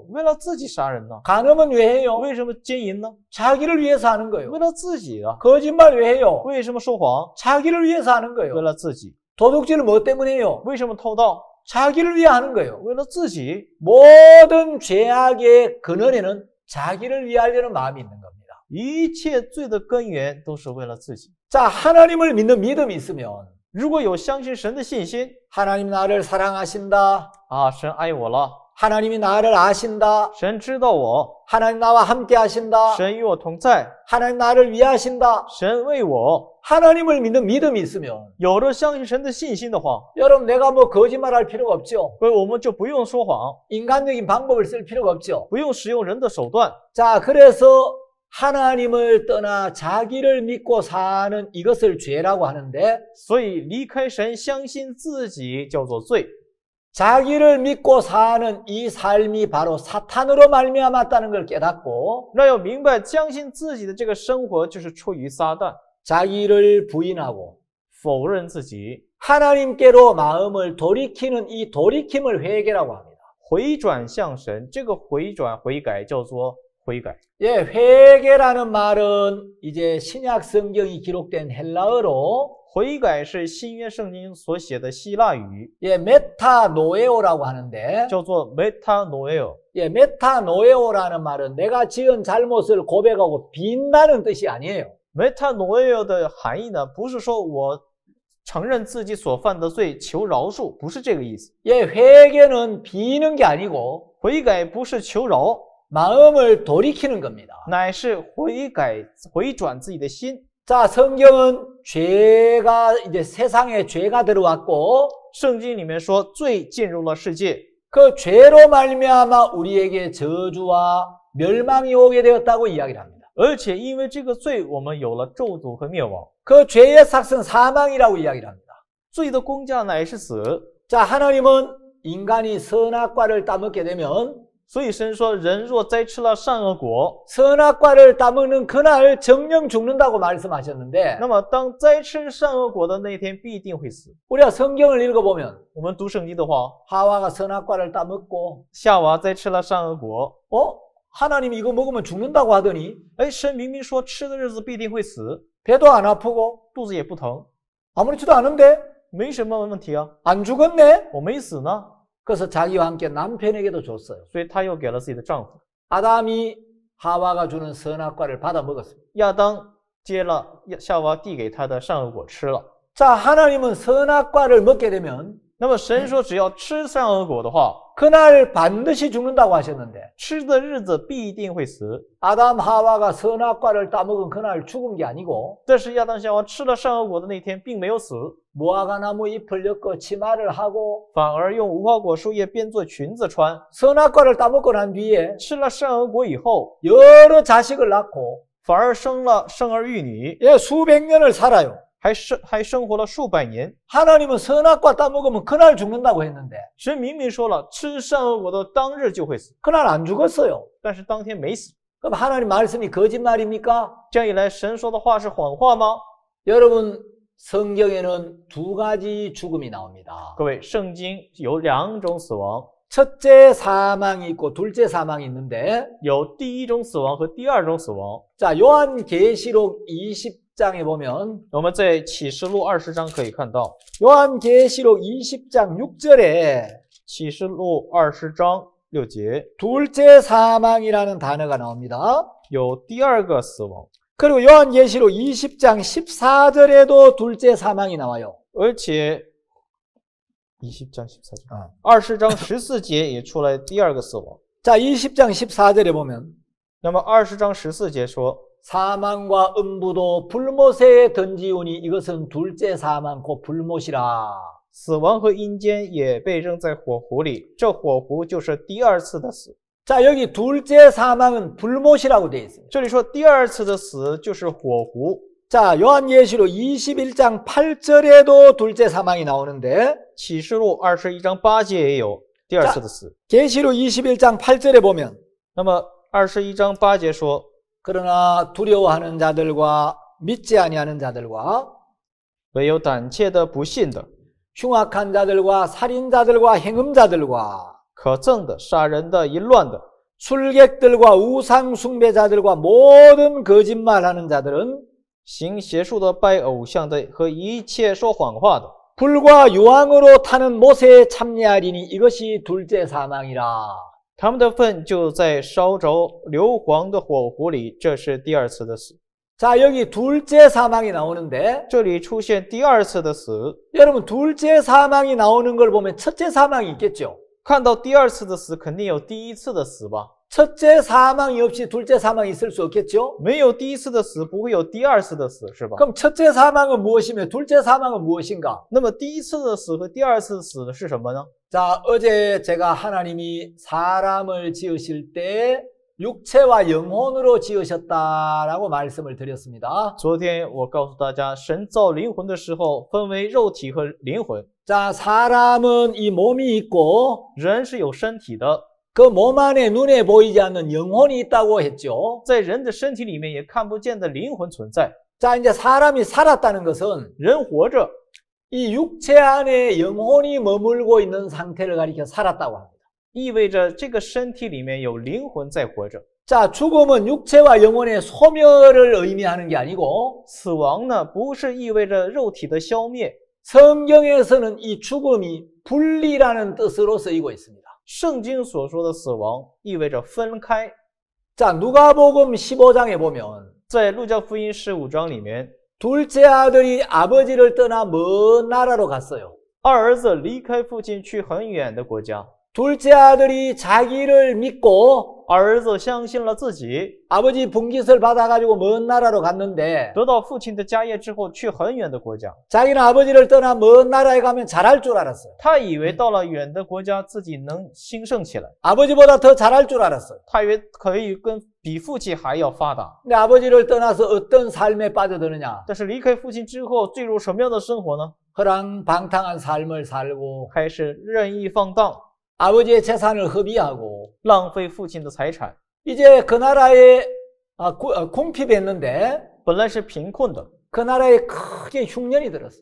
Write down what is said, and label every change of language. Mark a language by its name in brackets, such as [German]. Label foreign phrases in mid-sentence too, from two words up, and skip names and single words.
[Chinese] 为了自己杀人呢？ [Korean] 간음은 왜 해요? [Chinese] 为什么奸淫呢？ [Korean] 자기를 위해서 하는 거예요. [Chinese] 为了自己啊。 [Korean] 거짓말 왜 해요? [Chinese] 为什么说谎？ [Korean] 자기를 위해서 하는 [Chinese] 为 [Korean] 거예요. [Chinese] 了自己。 [Korean] 도둑질을 뭐 때문에 해요? [Chinese] 为什么偷盗？ [Korean] 자기를 위해 하는 거예요. [Chinese] 为了自己。 [Korean] 모든 죄악의 근원에는 자기를 위하려는 마음이 있는 겁니다. [Chinese] 一切罪的根源都是为了自己。 [Korean] 자, 하나님을 믿는 믿음이 있으면 [Chinese] 如果有相信神的信心 [Korean] 하나님 나를 사랑하신다. [Chinese] 啊，神爱我了， [Korean] 하나님이 나를 아신다. [Chinese] 神知道我， [Korean] 하나님 나와 함께 하신다. [Chinese] 神与我同在， [Korean] 하나님 나를 위하신다. [Chinese] 神为我。 [Korean] 하나님을 믿는 믿음이 있으면 [Chinese] 有了相信神的信心的话， [Korean] 여러분 내가 뭐 거짓말할 필요가 없죠. [Chinese] 所以我们就不用说谎， [Korean] 인간적인 방법을 쓸 필요가 없죠. [Chinese] 不用使用人的手段。 [Korean] 자, 그래서 하나님을 떠나 자기를 믿고 사는 이것을 죄라고 하는데 [Chinese] 所以离开神，相信自己叫做罪。 [Korean] 자기를 믿고 사는 이 삶이 바로 사탄으로 말미암았다는 걸 깨닫고 [Chinese] 那要明白，相信自己的这个生活就是出于撒旦， [Korean] 자기를 부인하고 [Chinese] 否认自己， [Korean] 하나님께로 마음을 돌이키는 이 돌이킴을 회개라고 합니다. [Chinese] 回转向神。这个回转悔改叫做悔改。 [Korean] 예, 회개라는 말은 이제 신약 성경이 기록된 헬라어로 [Chinese] 悔改是新约圣经所写的希腊语， [Korean] 예, 메타노에오라고 하는데 [Chinese] 叫做 metanoeo。 [Korean] 예, 메타노에오라는 말은 내가 지은 잘못을 고백하고 빈다는 뜻이 아니에요. [Chinese] metanoeo 的含义呢，不是说我承认自己所犯的罪，求饶恕，不是这个意思。 [Korean] 예, 회개는 비는 게 아니고 [Chinese] 悔改不是求饶， [Korean] 마음을 돌이키는 겁니다. [Chinese] 乃是悔改，回转自己的心。 [Korean] 자, 성경은 죄가 이제 세상에 죄가 들어왔고 [Chinese] 圣经里面说，罪进入了世界， [Korean] 그 죄로 말미암아 우리에게 저주와 멸망이 오게 되었다고 이야기를 합니다. [Chinese] 而且因为这个罪，我们有了咒诅和灭亡。 [Korean] 그 죄의 삭은 사망이라고 이야기를 합니다. [Chinese] 罪的工价乃是死。 [Korean] 자, 하나님은 인간이 선악과를 따먹게 되면 [Chinese] 所以神说，人若摘吃了善恶果， [Korean] 선악과를 따먹는 그날 정령 죽는다고 말씀하셨는데 [Chinese] 那么当摘吃善恶果的那天必定会死。 [Korean] 우리가 성경을 읽어보면 [Chinese] 我们读圣经的话， [Korean] 하와가 선악과를 따먹고 [Chinese] 夏娃摘吃了善恶果， [Korean] 하나님이 이거 먹으면 죽는다고 하더니 [Chinese] 哎，神明明说吃的日子必定会死， [Korean] 배도 안 아프고 [Chinese] 肚子也不疼， [Korean] 아무렇지도 않은데 [Chinese] 没什么问题啊， [Korean] 안 죽었네? [Chinese] 我没死呢。 [Korean] 그래서 자기와 함께 남편에게도 줬어요. [Chinese] 所以他又给了自己的丈夫 [Korean] 아담이 하와가 주는 선악과를 받아 먹었습니다. [Chinese] 亚当，接了夏娃递给他的善恶果吃了。 [Korean] 자, 하나님은 선악과를 먹게 되면 [Chinese] 那么神说，只要吃善恶果的话， [Korean] 그날 반드시 죽는다고 하셨는데 [Chinese] 吃的日子必定会死。 [Korean] 아담 하와가 선악과를 따먹은 그날 죽은 게 아니고 [Chinese] 但是亚当夏娃吃了善恶果的那天并没有死， [Korean] 무화과나무 잎을 엮어 치마를 하고 [Chinese] 反而用无花果树叶编做裙子穿。 [Korean] 선악과를 따먹고 난 뒤에 [Chinese] 吃了善恶果以后， [Korean] 여러 자식을 낳고 [Chinese] 反而生儿育女， [Korean] 수백 년을 살아요. [Chinese] 还生活了数百年。 [Korean] 하나님은 선악과 따먹으면 그날 죽는다고 했는데 [Chinese] 神明明说了，吃善恶果的当日就会死， [Korean] 그날 안 죽었어요. [Chinese] 但是当天没死。 [Korean] 그럼 하나님 말씀이 거짓말입니까? [Chinese] 这样一来，神说的话是谎话吗？ [Korean] 여러분, 성경에는 두 가지 죽음이 나옵니다. [Chinese] 各位，圣经有两种死亡， [Korean] 첫째 사망이 있고 둘째 사망이 있는데 [Chinese] 有第一种死亡和第二种死亡。 [Korean] 자, 요한계시록 20장에 보면 [Chinese] 我们在启示录20章可以看到， [Korean] 요한계시록 20장 6절에 [Chinese] 启示录20章6节 [Korean] 둘째 사망이라는 단어가 나옵니다. [Chinese] 有第二个死亡， [Korean] 그리고 요한계시록 20장 14절에도 둘째 사망이 나와요. [Chinese] 而且 [Korean] 20장 14절 [Chinese] 20 章14节也出来第二个死亡。 [Korean] 자, 20장 14절에 보면 [Chinese] 那么20章14节说， [Korean] 사망과 음부도 불못에 던지우니 이것은 둘째 사망 곧 불못이라. [Chinese] 死亡和阴间也被扔在火湖里，这火湖就是第二次的死。 [Korean] 자, 여기 둘째 사망은 불못이라고 되어 있습니다. [Chinese] 这里说第二次的死就是火湖。 [Korean] 자, 요한계시록 21장 8절에도 둘째 사망이 나오는데 [Chinese] 启示录21章8节也有第二次的死。 [Korean] 계시록 21장 8절에 보면 [Chinese] 那么21章8节说， [Korean] 그러나 두려워하는 자들과 믿지 아니하는 자들과 [Chinese] 唯有胆怯的、不信的、 [Korean] 흉악한 자들과 살인자들과 행음자들과 [Chinese] 可憎的、杀人的、淫乱的、 [Korean] 술객들과 우상 숭배자들과 모든 거짓말하는 자들은 [Chinese] 行邪术的、拜偶像的和一切说谎话的， [Korean] 불과 유황으로 타는 못에 참여하리니 이것이 둘째 사망이라. [Chinese] 他们的份就在烧着硫磺的火湖里，这是第二次的死。 [Korean] 자, 여기 둘째 사망이 나오는데 [Chinese] 这里出现第二次的死， [Korean] 여러분 둘째 사망이 나오는 걸 보면 첫째 사망이 있겠죠. [Chinese] 看到第二次的死，肯定有第一次的死吧？ [Korean] 첫째 사망이 없이 둘째 사망이 있을 수 없겠죠. [Chinese] 没有第一次的死，不会有第二次的死，是吧？ [Korean] 그럼 첫째 사망은 무엇이며 둘째 사망은 무엇인가? [Chinese] 那么第一次的死和第二次的死是什么呢？ [Korean] 자, 어제 제가 하나님이 사람을 지으실 때 육체와 영혼으로 지으셨다라고 말씀을 드렸습니다. [Chinese] 昨天我告诉大家，神造灵魂的时候分为肉体和灵魂。 [Korean] 자, 사람은 이 몸이 있고 [Chinese] 人是有身体的， [Korean] 그 몸 안에 눈에 보이지 않는 영혼이 있다고 했죠. [Chinese] 在人的身体里面也看不见的灵魂存在。 [Korean] 자, 이제 사람이 살았다는 것은 [Chinese] 人活着， [Korean] 이 육체 안에 영혼이 머물고 있는 상태를 가리켜 살았다고 합니다. [Chinese] 意味着这个身体里面有灵魂在活着。 [Korean] 자, 죽음은 육체와 영혼의 소멸을 의미하는 게 아니고 [Chinese] 死亡呢，不是意味着肉体的消灭， [Korean] 성경에서는 이 죽음이 분리라는 뜻으로 쓰이고 있습니다. [Chinese] 圣经所说的死亡意味着分开。 [Korean] 자, 누가복음 15장에 보면 [Chinese] 在路加福音15章里面， [Korean] 둘째 아들이 아버지를 떠나 먼 나라로 갔어요. [Chinese] 二儿子离开父亲去很远的国家， [Korean] 둘째 아들이 자기를 믿고 [Chinese] 二儿子相信了自己， [Korean] 아버지 분깃을 받아가지고 먼 나라로 갔는데 [Chinese] 得到父亲的家业之后，去很远的国家。 [Korean] 자기는 아버지를 떠나 먼 나라에 가면 잘할 줄 알았어요. [Chinese] 他以为到了远的国家自己能兴盛起来， [Korean] 아버지보다 더 잘할 줄 알았어요. [Chinese] 他以为可以比父亲还要发达。 [Korean] 근데 아버지를 떠나서 어떤 삶에 빠져드느냐? [Chinese] 但是离开父亲之后，坠入什么样的生活呢？ [Korean] 허랑방탕한 삶을 살고 [Chinese] 开始任意放荡， [Korean] 아버지의 재산을 허비하고 [Chinese] 浪费父亲的财产， [Korean] 이제 그 나라에 궁핍했는데 [Chinese] 本来是贫困的， [Korean] 그 나라에 크게 흉년이 들었어.